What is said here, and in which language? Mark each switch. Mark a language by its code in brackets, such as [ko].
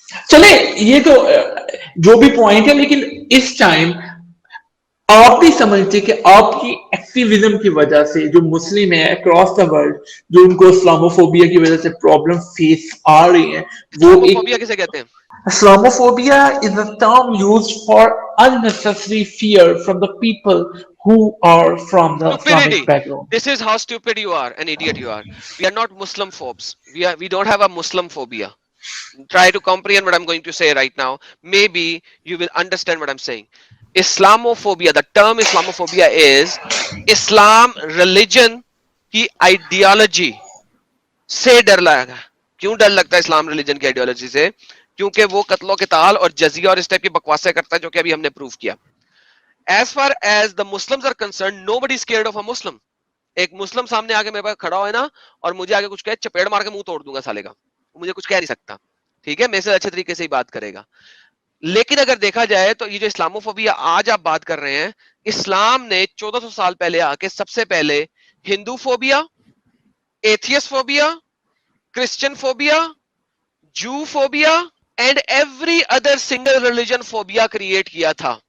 [ur] چلے یہ تو جو بھی پوائنٹ ہے, لیکن اس ٹائم آپ بھی سمجھتے کہ آپ کی ایکٹیویزم کی وجہ سے جو مسلم ہیں اکراس دا ورلڈ, جو ان کو اسلاموفوبیا کی وجہ سے پرابلم فیس آ رہی ہیں, وہ اسلاموفوبیا کسے کہتے ہیں؟ [en] Islamophobia is a term used for unnecessary fear from the people who are from the Islamic background. This is how stupid you are, an idiot you are. We are not Muslim phobes. We don't have a Muslim phobia. Try to comprehend what I'm going to say right now. Maybe you will understand what I'm saying. Islamophobia, the term Islamophobia is Islam religion [ur] کی ideology سے ڈر لگا. کیوں ڈر لگتا ہے اسلام religion کی ideology سے؟ کیونکہ وہ قتل و قتال اور جزیہ اور اس ٹائپ کی بکواسیں کرتا ہے جو کہ ابھی ہم نے پروف کیا. [en] As far as the Muslims are concerned, nobody is scared of a Muslim. [ur] ایک مسلم سامنے آگے میرے پاس کھڑا ہوئے نا اور مجھے آگے کچھ کہے, چپیڑ مار کے منہ توڑ دوں گا سالے کا, مجھے کچھ کہہ نہیں سکتا, ٹھیک ہے, میرے سے اچھے طریقے سے ہی بات کرے گا. لیکن اگر دیکھا جائے تو یہ جو اسلاموفوبیا آج آپ بات کر رہے ہیں, اسلام نے 1400 سال پہلے آ کے سب سے پہلے ہندو فوبیا, ایتھیس فوبیا, کرسچن فوبیا, جو phobia and every other single religion phobia create کیا تھا.